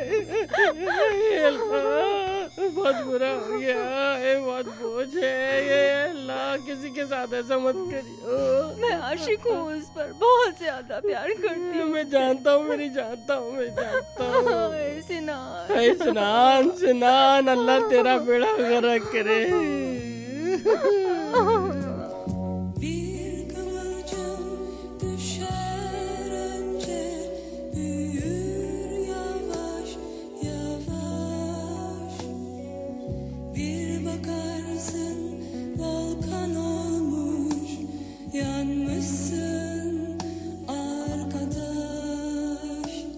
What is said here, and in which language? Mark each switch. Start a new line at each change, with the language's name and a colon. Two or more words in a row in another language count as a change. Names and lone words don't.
Hindi: ये अल्लाह, बहुत बुरा हो गया, ये बहुत बोझ है। ये अल्लाह, किसी के साथ ऐसा मत करियो। मैं आशिक हूँ उस पर, बहुत ज्यादा प्यार करती हूँ। मैं जानता हूँ, मैं जानता हूँ। हाय सिनान, हाय सिनान, सिनान, अल्लाह तेरा बेड़ा गर्क करे।
Turkish: Bir kıvılcım düşer önce, büyür yavaş yavaş. Bir bakarsın volkan olmuş, yanmışsın arkadaş.